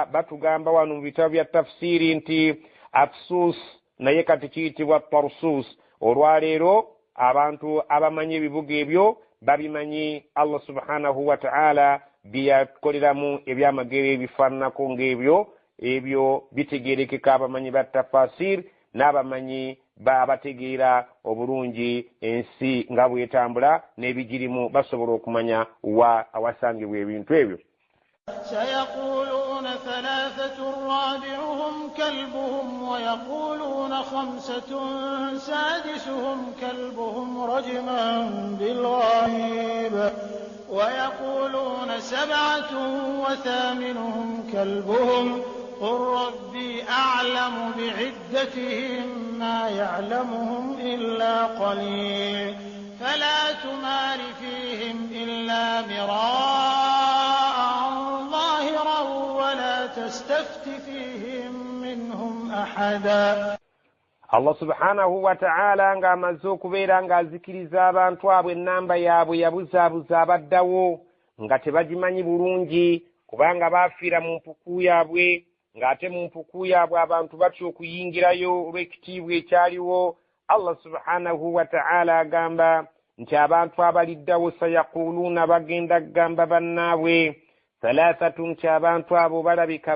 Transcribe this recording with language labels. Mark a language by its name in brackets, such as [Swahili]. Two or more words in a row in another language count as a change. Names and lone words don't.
[Ganda] batugamba wano mu bitabo bya tafsiri nti Afsus naye kati kiyitibwa Tarsus olwaleero abantu abamanyi ebibuga ebyo babimanyi [Arabic] الله سبحانه وتعالى [Ganda] byakoleramu ebyamagero ebifaananako ng'ebyo bitegeerekeka abamanyi ba tafasir n'abamanyi babategeera obulungi ensi nga bwetambula n'ebigirimu basobola okumanya awasangibwa ebintu ebyo [Arabic] سيقولون ثلاثة رابعهم كلبهم ويقولون خمسة سادسهم كلبهم رجما بالغيب ويقولون سبعة وثامنهم كلبهم قل ربي أعلم بعدتهم ما يعلمهم إلا قليل فلا تمار فيهم إلا مراء ظاهرا ولا تستفت فيهم منهم أحدا الله سبحانه وتعالى [Ganda] nga amaze okubeera ng'azikiriza abantu abo ennamba yaabwe yabuzaabuza abaddawo nga tebagimanyi bulungi kubanga baafiira mu mpuku yaabwe ng'ate mu mpuku yaabwe abantu batya okuyingirayo olw'ekitiibwa ekyaliwo [Arabic] الله سبحانه وتعالى [Ganda] agamba nti abantu abaliddawo sayaquluuna bagenda kugamba bannaabwe thalathatun nti abantu abo balabika